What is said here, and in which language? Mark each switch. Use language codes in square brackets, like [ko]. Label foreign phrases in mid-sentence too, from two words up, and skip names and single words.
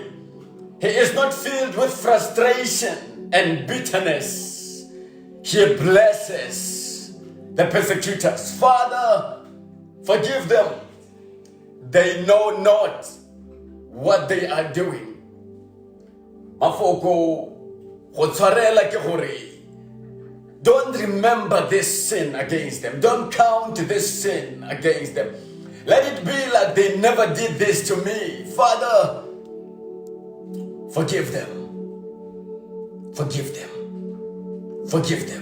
[en] He is not filled with frustration and bitterness. He blesses the persecutors. Father, forgive them. They know not what they are doing. [tn] Mafoko, go tshwarela ke gore, [en] don't remember this sin against them. Don't count this sin against them. Let it be like they never did this to me. Father, forgive them. Forgive them. Forgive them.